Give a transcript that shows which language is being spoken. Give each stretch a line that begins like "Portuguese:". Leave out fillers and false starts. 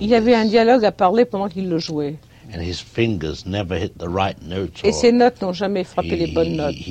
French: Il avait un dialogue à parler pendant qu'il le jouait.
English: And his fingers never hit the right notes.
French: Et ses notes n'ont jamais frappé les bonnes notes.